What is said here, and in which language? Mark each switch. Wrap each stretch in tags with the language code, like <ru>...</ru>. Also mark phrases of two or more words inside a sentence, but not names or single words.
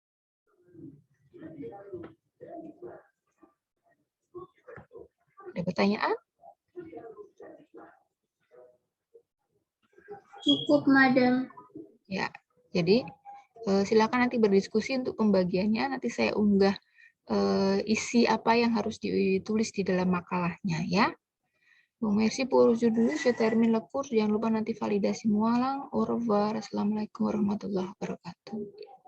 <id>Ada pertanyaan? Cukup, Madam. Ya, jadi silakan nanti berdiskusi untuk pembagiannya. Nanti saya unggah isi apa yang harus ditulis di dalam makalahnya ya.</id> <fr>Bon, merci pour aujourd'hui. Je termine le cours.</fr> <id>Jangan lupa nanti validasi mualang.</id> <fr>Au revoir.</fr> <ar>السلام عليكم ورحمة الله وبركاته.</ar>